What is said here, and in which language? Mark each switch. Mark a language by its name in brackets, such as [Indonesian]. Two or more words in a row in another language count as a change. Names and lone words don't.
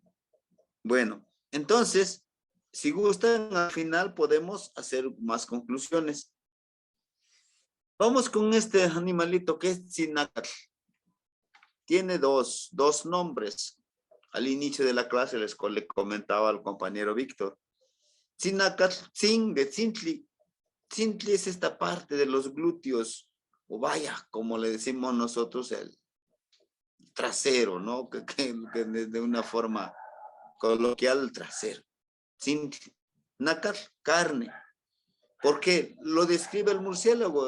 [Spanish] Bueno, entonces, si gustan, al final podemos hacer más conclusiones. Vamos con este animalito que es Tzinacatl. Tiene dos nombres. Al inicio de la clase le comentaba al compañero Víctor. Tzinacatl, tzin de tzintli. Tzintli es esta parte de los glúteos, o vaya, como le decimos nosotros, el trasero, ¿no? Que de una forma coloquial, el trasero. Tzintli. Nácatl, carne. Porque lo describe el murciélago.